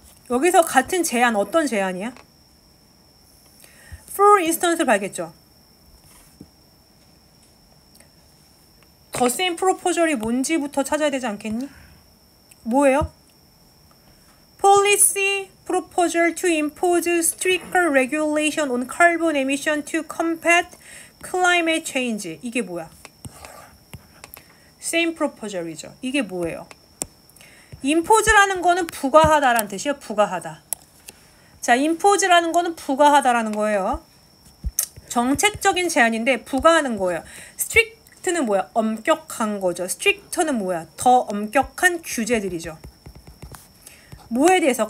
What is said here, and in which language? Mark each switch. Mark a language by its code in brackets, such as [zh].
[ko] 여기서 같은 제안 어떤 제안이야? For instance를 봐야겠죠. 더 same 프로포절이 뭔지부터 찾아야 되지 않겠니? 뭐예요? [en] Policy proposal to impose stricter regulation on carbon emission to combat climate change. [ko] 이게 뭐야? Same proposal이죠. 이게 뭐예요? impose라는 거는 부과하다라는 뜻이에요. 부과하다. 자, impose라는 거는 부과하다라는 거예요. 정책적인 제안인데 부과하는 거예요. strict는 뭐야? 엄격한 거죠. stricter는 뭐야? 더 엄격한 규제들이죠. 뭐에 대해서?